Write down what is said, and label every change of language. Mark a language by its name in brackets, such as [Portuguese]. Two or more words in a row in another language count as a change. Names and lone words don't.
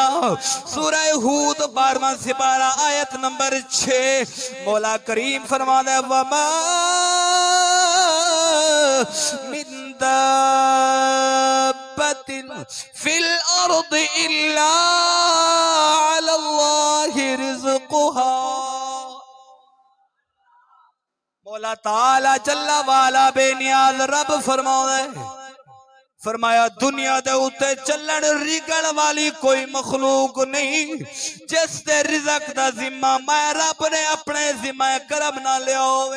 [Hindi] सूरह हूद 12वां सिपारा आयत नंबर 6 मौला करीम फरमाता है [Arabic] وما من دابة في الأرض إلا على الله رزقها. [Punjabi] मौला [Arabic] تعالى جل وعلا [Punjabi] بےنیاز رب فرمایا دنیا دے اتے چلن رڑھن والی کوئی مخلوق نہیں جس دے رزق دا ذمہ میں رب نے اپنے ذمہ کرم نہ لیا ہووے.